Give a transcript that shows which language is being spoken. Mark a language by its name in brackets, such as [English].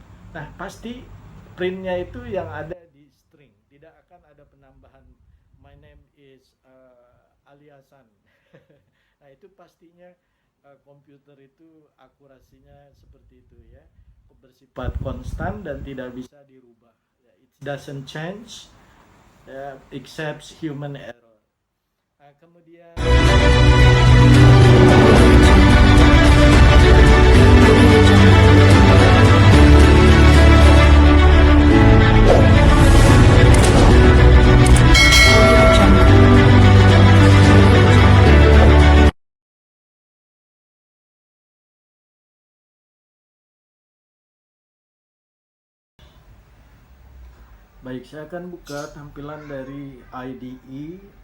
[Indonesian] Nah, pasti printnya itu yang ada di string, tidak akan ada penambahan [English] my name is Aliasan. [Indonesian] Nah, itu pastinya komputer itu akurasinya seperti itu ya, bersifat konstan dan tidak bisa dirubah. [English] It doesn't change except human error. [Indonesian] Kemudian baik, saya akan buka tampilan dari IDE